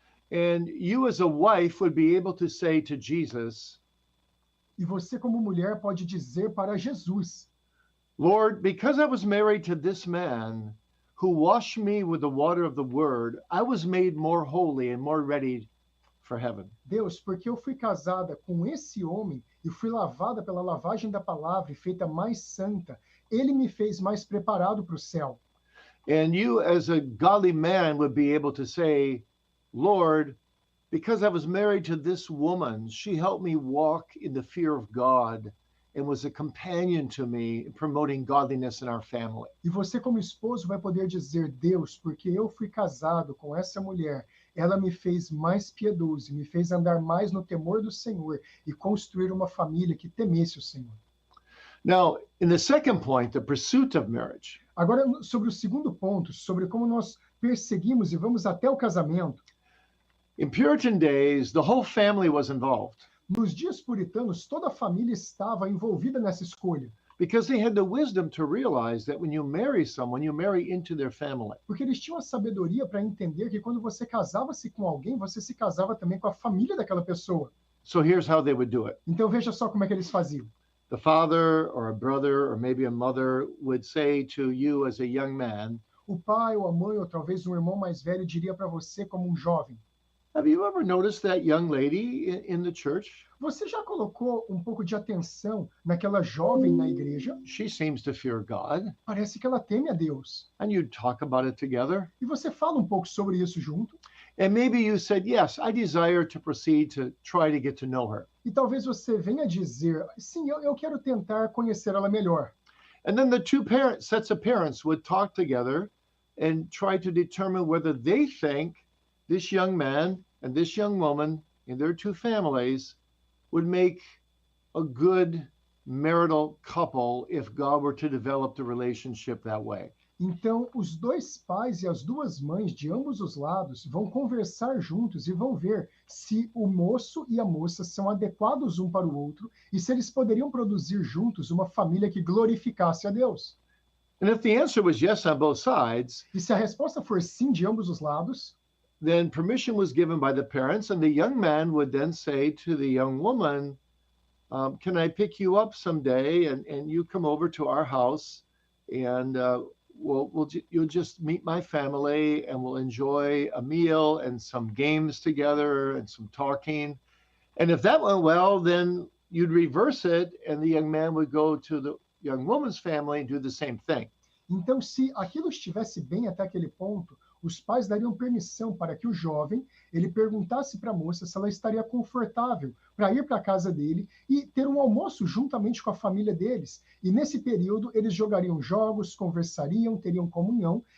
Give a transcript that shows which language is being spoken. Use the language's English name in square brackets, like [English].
[English] and you as a wife would be able to say to Jesus, [Portuguese] e você como mulher pode dizer para Jesus, [English] Lord, because I was married to this man who washed me with the water of the word, I was made more holy and more ready for heaven. [Portuguese] Deus, porque eu fui casada com esse homem e fui lavada pela lavagem da palavra e feita mais santa, ele me fez mais preparado para o céu. [English] And you as a godly man would be able to say, Lord, because I was married to this woman, she helped me walk in the fear of God and was a companion to me in promoting godliness in our family. [Portuguese] E você como esposo vai poder dizer, Deus, porque eu fui casado com essa mulher, ela me fez mais piedoso, me fez andar mais no temor do Senhor e construir uma família que temesse o Senhor. [English] Now, in the second point, the pursuit of marriage, [Portuguese] Agora, sobre o segundo ponto, sobre como nós perseguimos e vamos até o casamento, [English] in Puritan days, the whole family was involved [Portuguese] nos dias puritanos, toda a família estava envolvida nessa escolha, [English] because they had the wisdom to realize that when you marry someone, you marry into their family. [Portuguese] porque eles tinham a sabedoria para entender que quando você casava-se com alguém, você se casava também com a família daquela pessoa. [English] So here's how they would do it. [Portuguese] Então veja só como é que eles faziam. [English] The father or a brother or maybe a mother would say to you as a young man, [Portuguese] O pai ou a mãe ou talvez um irmão mais velho diria para você como um jovem: [English] have you ever noticed that young lady in the church? [Portuguese] você já colocou um pouco de atenção naquela jovem na igreja? [English] She seems to fear God. [Portuguese] Parece que ela teme a Deus. [English] And you talk about it together. [Portuguese] E você fala um pouco sobre isso junto? [English] And maybe you said, yes, I desire to proceed to try to get to know her. [Portuguese] E talvez você venha dizer: sim, eu quero tentar conhecer ela melhor. [English] And then the two sets of parents would talk together and try to determine whether they think this young man and this young woman in their two families would make a good marital couple if God were to develop the relationship that way. [Portuguese] Então, os dois pais e as duas mães de ambos os lados vão conversar juntos e vão ver se o moço e a moça são adequados um para o outro e se eles poderiam produzir juntos uma família que glorificasse a Deus. [English] And if the answer was yes on both sides, [Portuguese] E se a resposta for sim de ambos os lados, [English] then permission was given by the parents, and the young man would then say to the young woman, can I pick you up someday and you come over to our house and you'll just meet my family and we'll enjoy a meal and some games together and some talking. And if that went well, then you'd reverse it and the young man would go to the young woman's family and do the same thing. [Portuguese] então se aquilo estivesse bem até aquele ponto, os pais dariam permissão para que o jovem ele perguntasse para a moça se ela estaria confortável para ir para a casa dele e ter um almoço juntamente com a família deles. E nesse período eles jogariam jogos, conversariam, teriam comunhão.